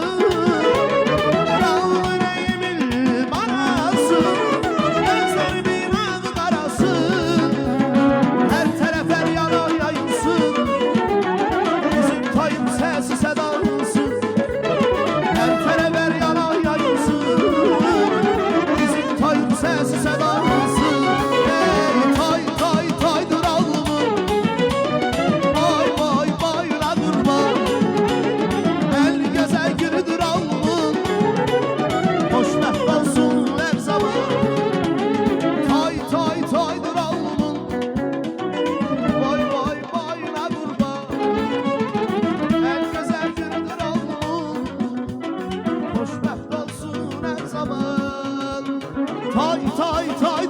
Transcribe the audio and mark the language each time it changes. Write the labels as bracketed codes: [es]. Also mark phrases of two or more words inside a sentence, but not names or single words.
[tr] Kral yüreğimin parası, gözlerimin adı karası. Her taraf her yana yayılsın, bizim toyun sesi sedasın. Her taraf her yana yayılsın, bizim toyun sesi sedasın. Ey tay tay taydır alnımın, vay vay bayına kurban. En güzel günüdür alnımın, [az] xoşbəxt olsun [tr] her zaman. Tay tay taydır alnımın, vay vay bayına kurban. En güzel günüdür alnımın, [az] xoşbəxt olsun [tr] her zaman. Tay tay tay